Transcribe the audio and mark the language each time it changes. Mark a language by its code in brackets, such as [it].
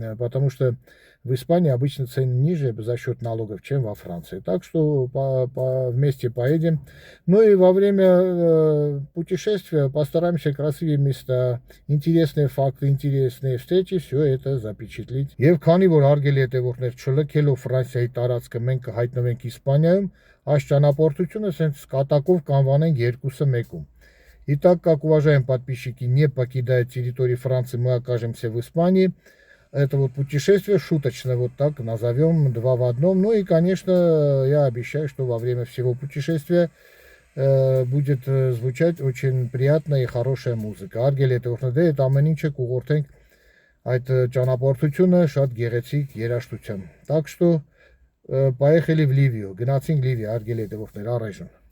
[ru] Потому что в Испании обычно цены ниже за счет налогов, чем во Франции. Так что вместе поедем. Ну и во время путешествия постараемся красивые места, интересные факты, интересные встречи, все это запечатлеть. [hy] Եվ քանի որ հարգելի հետևորդներ չլքելով Ֆրանսիայի տարածքը մենք կհայտնվենք Իսպանիայում, այս ճանապարհորդությունը սենց կատակով կանվանենք երկուսը մեկում։ [ru] Итак, как уважаемые подписчики, не покидая территории Франции, мы окажемся в Испании. Это вот путешествие шуточно, вот так назовем, 2 в 1. Ну и, конечно, я обещаю, что во время всего путешествия будет звучать очень приятная и хорошая музыка. [hy] Արգել հետևորդներ, այդ ամեն ինչը կուղղորդենք այդ ճանապարհորդությունը շատ գեղեցիկ երաժշտությամբ։ [ru] Так что поехали в Ливию, [hy] գնացինք Լիվիա, արգել հետևորդներ, առայժմ։